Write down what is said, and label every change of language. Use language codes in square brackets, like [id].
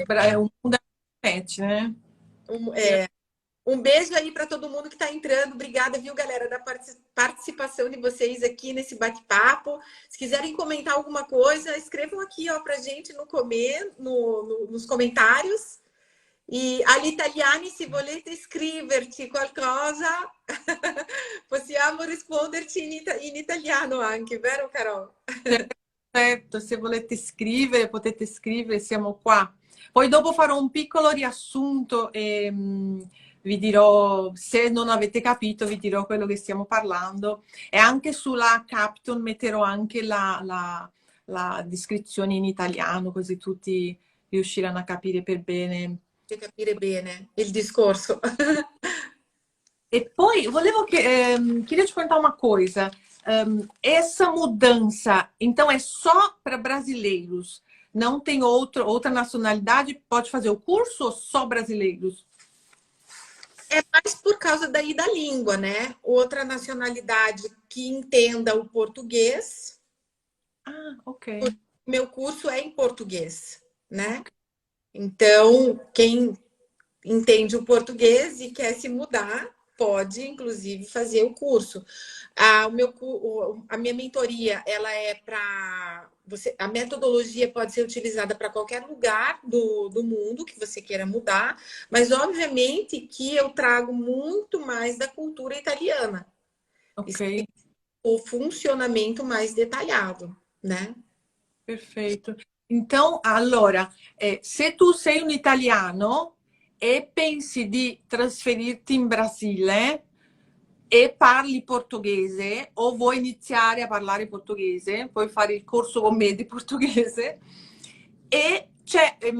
[pt] É um mundo da internet, né? Um beijo aí para todo mundo que está entrando. Obrigada, viu, galera, da participação de vocês aqui nesse bate-papo. Se quiserem comentar alguma coisa, escrevam aqui, ó, pra gente nos comentários. [it] E all'italiani, se volete scriverci qualcosa, possiamo risponderci in italiano anche, vero, Carol? Certo, se volete scrivere, potete scrivere, siamo qua. Poi dopo farò un piccolo riassunto e vi dirò, se non avete capito, vi dirò quello che stiamo parlando. E anche sulla Capton metterò anche la descrizione in italiano, così tutti riusciranno a capire per bene. Capire bene il discorso. E poi volevo [pt] queria te perguntar uma coisa. Essa mudança, então, é só para brasileiros? Não tem outra nacionalidade? Pode fazer o curso ou só brasileiros? É mais por causa daí da língua, né? Outra nacionalidade que entenda o português. Ah, ok. Meu curso é em português, né? Então, quem entende o português e quer se mudar, pode, inclusive, fazer o curso. A minha mentoria, ela é para você. A metodologia pode ser utilizada para qualquer lugar do mundo que você queira mudar, mas obviamente que eu trago muito mais da cultura italiana. Ok. O funcionamento mais detalhado, né? Perfeito. [it] Então, allora, se tu sei un italiano e pensi di trasferirti in Brasile e parli portoghese o vuoi iniziare a parlare portoghese, puoi fare il corso con me di portoghese e c'è